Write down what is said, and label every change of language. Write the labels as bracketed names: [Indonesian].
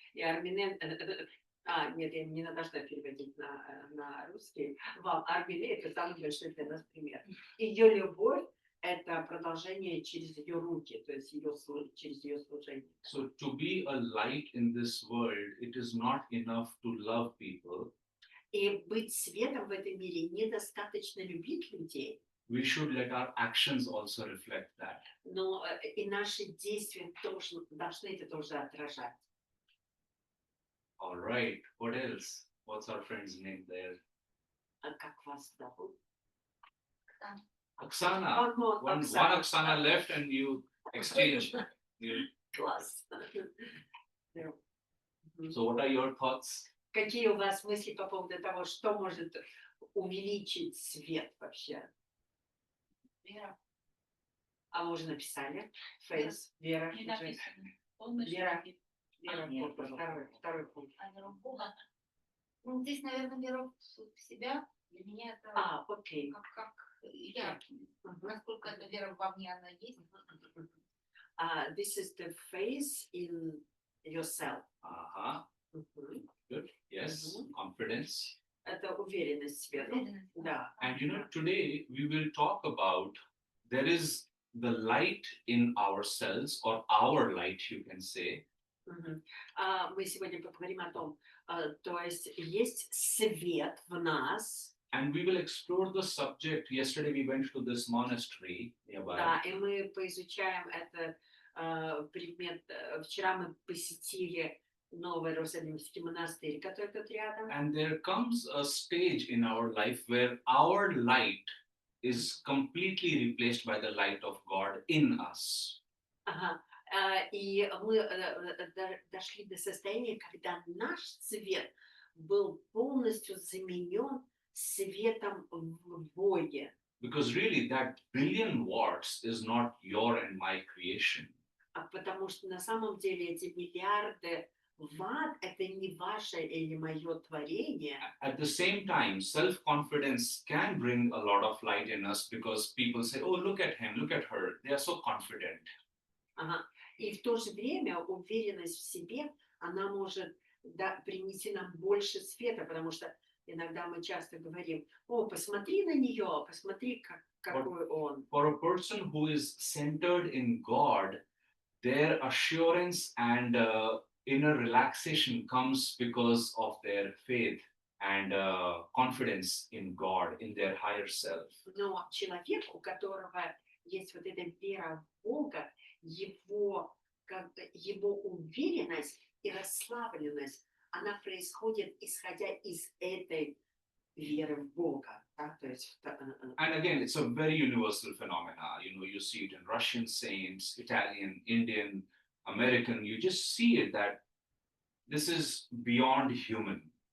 [Russian] И Армине, нет, я не должна переводить на русский. Вам Армине это самый большой для нас пример. Ее любовь это продолжение через ее руки, то есть через ее служение. [English] So to be a light in this world, it is not enough to love people. [Russian] И быть светом в этом мире недостаточно любить людей, [English] We should let our actions also reflect that. [Russian] но и наши действия тоже должны это тоже отражать. [English] All right, what else? What's our friend's name there? [Russian] А как вас зовут? Oksana. [English] One Oksana left and you exchanged. [Russian] Класс. [English] So what are your thoughts? [Russian] Какие у вас мысли по поводу того, что может увеличить свет вообще? Вера. А мы уже написали. Фейс, Вера. Не уже. написано. Полностью Вера. любит. Вера, нет, второй пункт. А веру в Бога. Ну, здесь, наверное, вера в себя. Для меня это Окей. как я. Насколько эта вера во мне, она есть. [English] This is the faith in yourself. Uh-huh. Good. Yes. Confidence. [Russian] Это уверенность в себе. Уверенность. Да. [English] And you know, today we will talk about there is the light in ourselves, or our light, you can say. [Russian] Мы сегодня поговорим о том, то есть есть свет в нас. [English] And we will explore the subject. Yesterday we went to this monastery nearby. [Russian] Да, и мы поизучаем этот предмет. Вчера мы посетили Новый Иерусалимский монастырь, который тут рядом. [English] And there comes a stage in our life where our light is completely replaced by the light of God in us. [Russian] Ага. И мы дошли до состояния, когда наш свет был полностью заменен светом в Боге. [English] Because really that billion watts is not your and my creation. [Russian] Потому что на самом деле эти миллиарды ватт это не ваше или мое творение. [English] At the same time, self-confidence can bring a lot of light in us because people say, oh, look at him, look at her. They are so confident. [Russian] Ага. И в то же время уверенность в себе, она может принести нам больше света, потому что иногда мы часто говорим, о, посмотри на нее, посмотри, какой он. [English] For a person who is centered in God, their assurance and inner relaxation comes because of their faith and confidence in God, in their higher self. [Russian] Но человек, у которого есть вот эта вера в Бога, его уверенность и расслабленность, она происходит, исходя из этой веры в Бога. Да? То есть, [English] And again, it's a very universal phenomena. You know, you see it in Russian saints, Italian, Indian, American. You just see it that this is beyond human.